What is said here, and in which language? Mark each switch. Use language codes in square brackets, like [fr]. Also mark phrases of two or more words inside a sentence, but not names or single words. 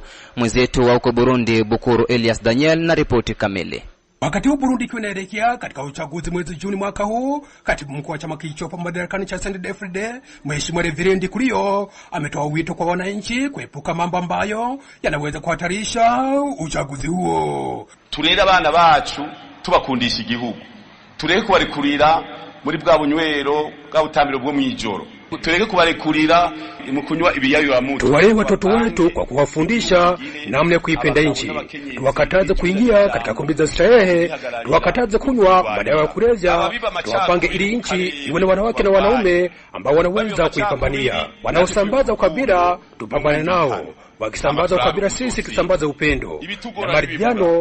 [sw] Mwenzetu wa huko Burundi, Bukuru Elias Daniel, na ripoti kamili. Wakati huu Burundi ikiwa inaelekea katika uchaguzi mwezi Juni mwaka huu, katibu mkuu wa chama kilichopo madarakani cha CNDD-FDD, Mheshimiwa Reveriendi Kurio, ametoa wito kwa wananchi kuepuka mambo ambayo yanaweza kuhatarisha uchaguzi huo. [rn] Turera abana bacu tubakundisha igihugu, tureke kubarekurira muri bwa bunywero bwa butambiro bwo mwijoro, tureke kubarekurira mu kunywa ibiyayuramutwe. [sw] Tuwalee watoto wetu kwa kuwafundisha namna ya kuipenda nchi, tuwakataze kuingia katika kumbi za starehe, tuwakataze kunywa madawa ya kulevya, tuwapange ili nchi iwe na wanawake na wanaume ambao wanaweza kuipambania. Wanaosambaza ukabila tupambane nao, wakisambaza ukabila sisi tusambaze upendo na maridhiano.